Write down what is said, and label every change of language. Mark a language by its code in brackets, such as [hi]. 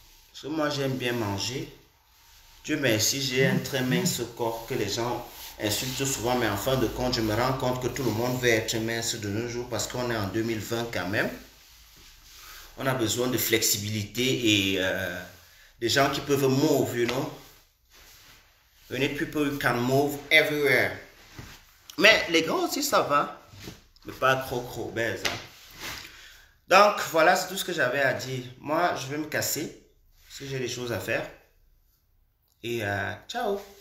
[fr] Parce que moi, j'aime bien manger. Dieu merci, j'ai un très mince corps que les gens insultent souvent. Mais en fin de compte, je me rends compte que tout le monde veut être mince de nos jours parce qu'on est en 2020 quand même. On a besoin de flexibilité et des gens qui peuvent [en] move, you know. We need people who can move everywhere. [fr] Mais les grands aussi, ça va. Mais pas trop bête. Hein. Donc, voilà, c'est tout ce que j'avais à dire. Moi, je vais me casser. Parce que j'ai des choses à faire. Et ciao.